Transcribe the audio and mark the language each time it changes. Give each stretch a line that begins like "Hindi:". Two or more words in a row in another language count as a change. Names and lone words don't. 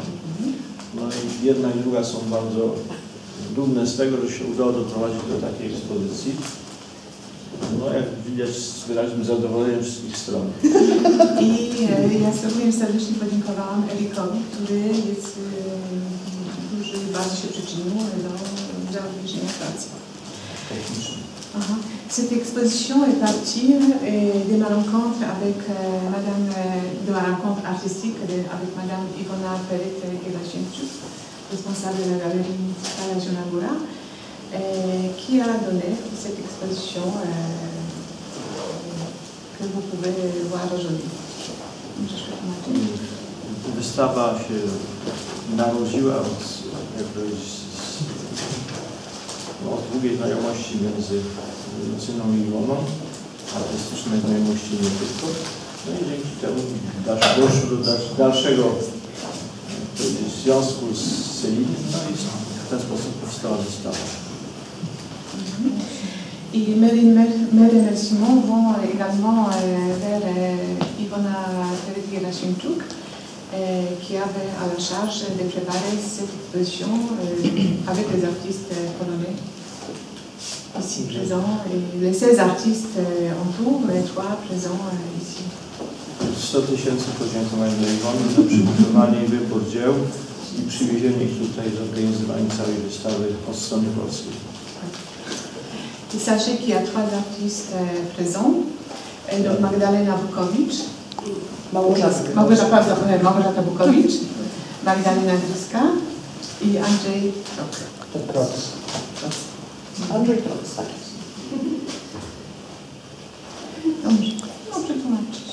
Polish: No i jedna i druga są bardzo dumne z tego, że się udało doprowadzić do takiej ekspozycji. No jak widać z wyraźnym zadowoleniem wszystkich stron. I ja również serdecznie podziękowałam Erikowi, który jest bardzo się przyczynił do zaobliczenia pracy.
French: Cette exposition est partie de ma rencontre avec de ma rencontre artistique avec Madame Ivona Pellet-Gerasimchuk, responsable de la galerie municipale à Zielona Góra, qui a donné cette exposition que vous pouvez voir aujourd'hui.
Polish: Wystawa się narodziła od długiej znajomości między Lucyną i Iwoną, artystycznej znajomości nie tylko. No i dzięki temu doszło do dalszego związku z Céline, no i w ten sposób powstała wystawa.
French: Et mes remerciements vont également vers Ivona Pellet-Gerasimchuk, qui avait à la charge de préparer cette exposition avec les artistes polonais ici présents, et les 16 artistes en tout, les 3 présents ici.
Polish: 100 000 podziękowań dla Iwony za przygotowanie i wybór dzieł i przywiezienie ich tutaj, zorganizowanie całej wystawy od strony polskiej.
French: Et sachez qu'il y a 3 artistes présents, donc Magdalena Bukowicz, Małgorzata Bukowicz, Magdalena Griska i Andrzej Troc.
Polish: Andrzej Troc, tak. Dobrze, no przetłumaczyć.